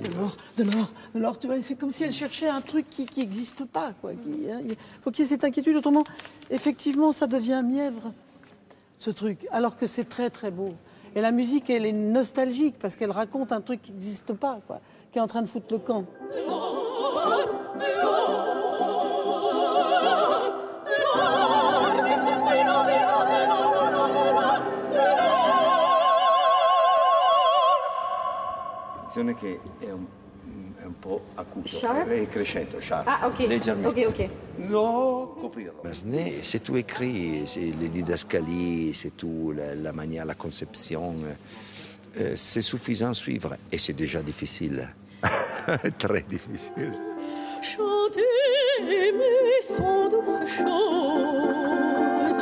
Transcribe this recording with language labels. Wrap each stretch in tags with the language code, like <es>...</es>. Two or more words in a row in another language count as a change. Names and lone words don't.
<fr>Delors, tu vois, c'est comme si elle cherchait un truc qui n'existe pas, quoi. Il faut qu'il y ait cette inquiétude. Autrement, effectivement, ça devient mièvre, ce truc, alors que c'est très, très beau. Et la musique, elle est nostalgique parce qu'elle raconte un truc qui n'existe pas, quoi, qui est en train de foutre le camp.</fr> <it>Che è un po' acuto, Sharp? è crescendo, sharp. Ah, ok. Leggermente. Ok. Non, coprirlo.</it> <fr>Massenet, c'est tout écrit, c'est les didascalies, c'est tout, la manière, la conception. C'est suffisant à suivre et c'est déjà difficile. Très difficile. Chanter, aimer sont douces choses.</fr>